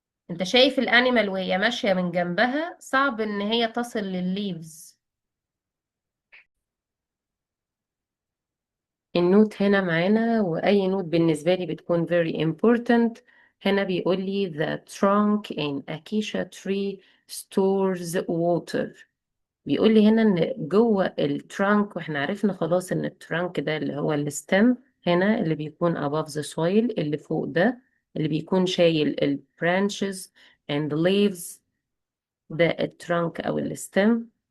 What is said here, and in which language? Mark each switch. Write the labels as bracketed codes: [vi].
[ar] انت شايف الانيمال وهي ماشية من جنبها صعب ان هي تصل للليفز. النوت هنا معانا، واي نوت بالنسبة لي بتكون [en] very important. [ar] هنا بيقول لي [en] the trunk in acacia tree stores water. [ar] بيقول لي هنا ان جوه الترانك، واحنا عرفنا خلاص ان الترانك ده اللي هو الستم، هنا اللي بيكون [en] above the soil، [ar] اللي فوق ده اللي بيكون شايل ال [en] branches and leaves، [ar] ده الترانك او الستم.